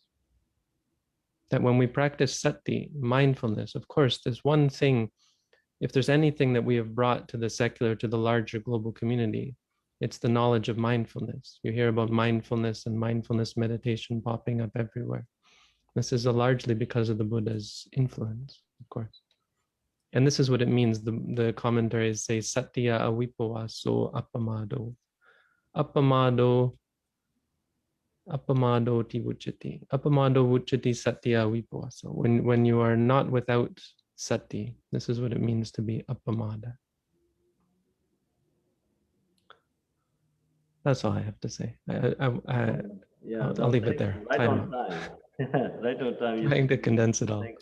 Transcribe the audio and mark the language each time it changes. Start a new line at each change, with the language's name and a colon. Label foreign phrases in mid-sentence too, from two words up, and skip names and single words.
English: That when we practice sati, mindfulness, of course, there's one thing, if there's anything that we have brought to the secular, to the larger global community, it's the knowledge of mindfulness. You hear about mindfulness and mindfulness meditation popping up everywhere. This is largely because of the Buddha's influence, of course. And this is what it means. The commentaries say,
Pali: Satya avipawaso apamādo. Apamādo ti vucchati. Apamādo vucchati satya avipawaso.
English: When you are not without sati. This is what it means to be apamāda. That's all I have to say. I'll leave it there. Right Time on up. time. Right on time. Trying to condense it all.